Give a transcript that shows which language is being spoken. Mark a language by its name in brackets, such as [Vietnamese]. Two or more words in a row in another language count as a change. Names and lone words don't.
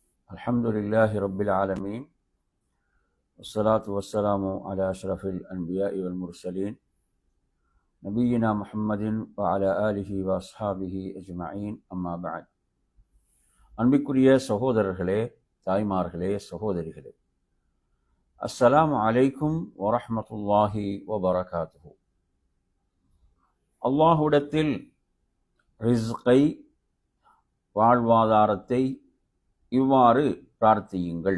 [Arabic] الحمد لله رب العالمين والصلاة والسلام على أشرف الأنبياء والمرسلين نبينا محمد وعلى آله وأصحابه أجمعين أما بعد [Tamil] அன்பிற்குரிய சகோதரர்களே, தாய்மார்களே, சகோதரிகளே, [Arabic] السلام عليكم ورحمة الله وبركاته. [Tamil] அல்லாஹ்விடத்தில் ரிஸ்கை, வாழ்வாதாரத்தை இவ்வாறு பிரார்த்தியுங்கள்.